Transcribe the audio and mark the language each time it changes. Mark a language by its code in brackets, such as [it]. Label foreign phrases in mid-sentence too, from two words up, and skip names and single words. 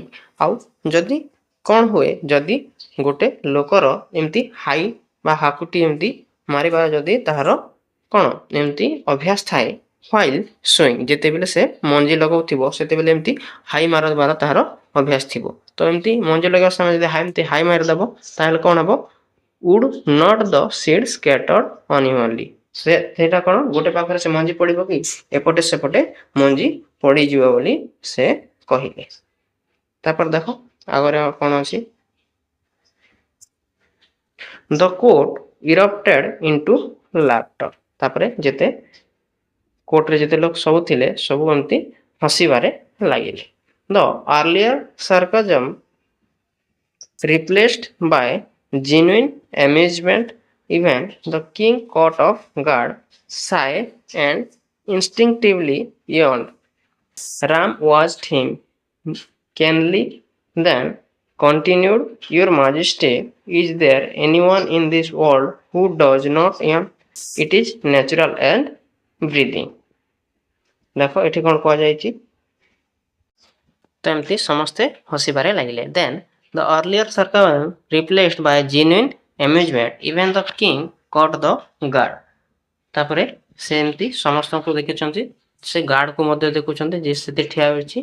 [or] ଆଉ ଯଦି କ'ଣ ହୁଏ, ଯଦି ଗୋଟେ ଲୋକର ଏମିତି ହାଇ ବା ହାକୁଟି ଏମିତି ମାରିବା ଯଦି ତାହାର କ'ଣ ଏମିତି ଅଭ୍ୟାସ ଥାଏ, [en] while sowing, [or] ଯେତେବେଳେ ସେ ମଞ୍ଜି ଲଗାଉଥିବ ସେତେବେଳେ ଏମିତି ହାଇ ମାରିବାର ତାହାର ଅଭ୍ୟାସ ଥିବ। ତ ଏମିତି ମଞ୍ଜି ଲଗାଇବା ସମୟରେ ଯଦି ଏମିତି ହାଇ ମାରିଦେବ, ତାହେଲେ କ'ଣ ହେବ, [en] would not the seed scattered unevenly। [or] ସେଇଟା କ'ଣ ଗୋଟେ ପାଖରେ ସେ ମଞ୍ଜି ପଡ଼ିବ କି ଏପଟେ ସେପଟେ ମଞ୍ଜି ପଡ଼ିଯିବ ବୋଲି ସେ କହିଲେ। ତାପରେ ଦେଖ ଆଗରେ କ'ଣ ଅଛି, [en] the court erupted into laughter. [or] ତାପରେ ଯେତେ କୋର୍ଟରେ ଯେତେ ଲୋକ ସବୁ ଥିଲେ ସବୁ ଏମିତି ହସିବାରେ ଲାଗିଲେ। [en] the earlier sarcasm replaced by genuine amusement, even the king caught off guard, sighed and instinctively yawned. Ram watched him keenly, then continued, Your Majesty, is there anyone in this world who does not yawn? It is natural and breathing। [or] ଦେଖ ଏଠି କ'ଣ କୁହାଯାଇଛି, ତ ଏମିତି ସମସ୍ତେ ହସିବାରେ ଲାଗିଲେ। [en] then the earlier sarcasm replaced by genuine amusement, even the king caught the guard. [or] ତାପରେ ସେ ଏମିତି ସମସ୍ତଙ୍କୁ ଦେଖିଛନ୍ତି, ସେ ଗାର୍ଡକୁ ମଧ୍ୟ ଦେଖୁଛନ୍ତି ଯେ ସେଠି ଠିଆ ହୋଇଛି।